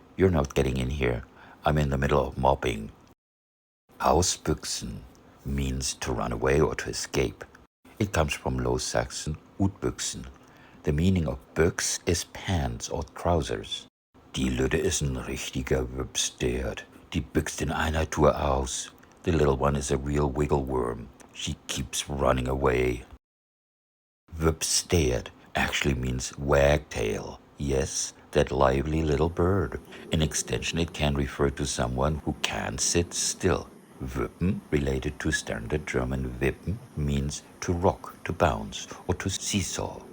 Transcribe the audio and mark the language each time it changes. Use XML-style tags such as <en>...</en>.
<en>You're not getting in here. I'm in the middle of mopping. Ausbüchsen means to run away or to escape. It comes from Low Saxon utbüchsen. The meaning of büchs is pants or trousers.</en> <nds>Die Lüde ist ein richtiger Wübstert. Die büchst in einer Tour aus.</nds> <en>The little one is a real wiggle worm. She keeps running away. Wübstert actually means wagtail. Yes, that lively little bird. In extension, it can refer to someone who can sit still. Wippen, related to standard German wippen, means to rock, to bounce, or to seesaw.</en>